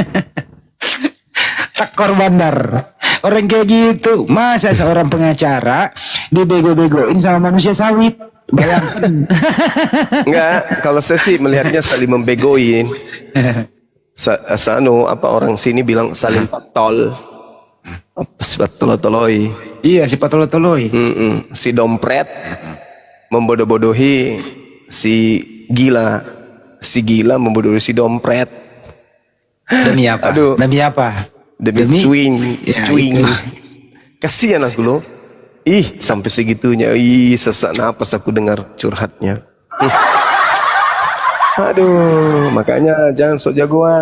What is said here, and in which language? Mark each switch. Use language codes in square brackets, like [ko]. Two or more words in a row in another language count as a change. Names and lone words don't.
[id] Takor bandar. Orang kayak gitu, masa seorang pengacara dibego-begoin sama manusia sawit? Bayangkan. Enggak, kalau saya sih melihatnya saling membegoin. Orang sini bilang saling patol. Si patolotoloi. Iya, si patolotoloi. Si dompret membodoh-bodohi si gila. Si gila membodohi si dompret. Demi apa? Aduh. Demi apa? Demi cuing. Kasihan aku loh. Sampai segitunya. Sesak napas aku dengar curhatnya. Aduh, makanya jangan sok jagoan.